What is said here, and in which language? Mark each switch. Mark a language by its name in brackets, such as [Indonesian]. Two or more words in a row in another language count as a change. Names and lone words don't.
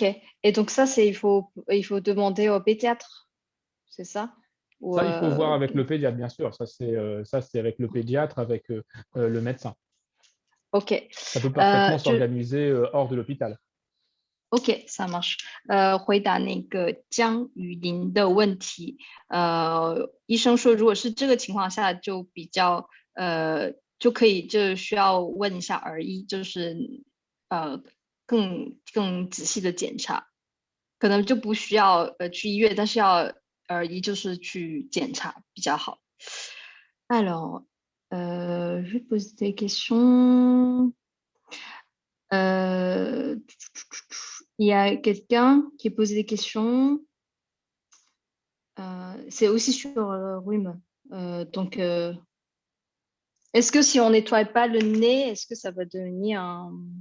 [French] Et donc ça, il faut demander au pédiatre, c'est ça? Ça, il faut voir avec le pédiatre, bien sûr. Ça, c'est avec le pédiatre, avec le médecin. OK. Ça peut parfaitement s'organiser hors de l'hôpital. OK， ça marche。 [Chinese] 回答那个江雨林的问题，医生说，如果是这个情况下，就比较就可以就需要问一下儿医，就是更仔细的检查，可能就不需要去医院，但是要儿医就是去检查比较好。 [French] Alors, je vais poser des questions. Il y a quelqu'un qui pose des questions. C'est aussi sur le rhume. Donc, est-ce que si on nettoie pas le nez, est-ce que ça va devenir un...